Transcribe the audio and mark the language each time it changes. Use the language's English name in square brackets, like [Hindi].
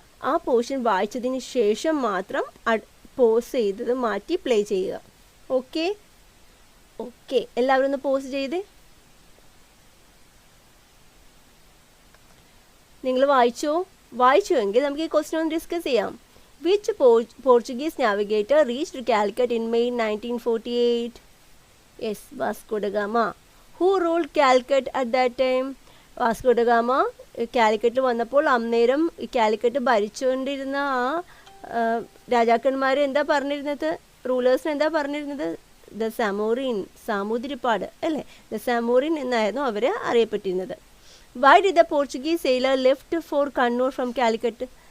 [Malayalam] ആ പോർഷൻ വായിച്ചതിന് ശേഷം മാത്രം പോസ് ചെയ്തത് മാറ്റി പ്ലേ ചെയ്യുക. ഓക്കെ, എല്ലാവരും ഒന്ന് പോസ് ചെയ്ത് നിങ്ങൾ വായിച്ചുവെങ്കിൽ നമുക്ക് ഈ ക്വസ്റ്റ്യൻ ഒന്ന് ഡിസ്കസ് ചെയ്യാം. [English] Which Portuguese navigator reached Calicut in May 1948? Yes, Vasco da Gama. Who ruled Calicut at that time? [Malayalam] Vasco da Gama Calicut വന്നപ്പോൾ അന്നേരം കാലിക്കറ്റ് ഭരിച്ചുകൊണ്ടിരുന്ന ആ രാജാക്കന്മാർ എന്താ പറഞ്ഞിരുന്നത്? റൂളേഴ്സിന് എന്താ പറഞ്ഞിരുന്നത്? ദ സമോറിൻ, സാമൂതിരിപ്പാട് അല്ലേ? ദ സമോറിൻ എന്നായിരുന്നു അവർ അറിയപ്പെട്ടിരുന്നത്. [English] Why did the Portuguese sailor left for Kannur from Calicut?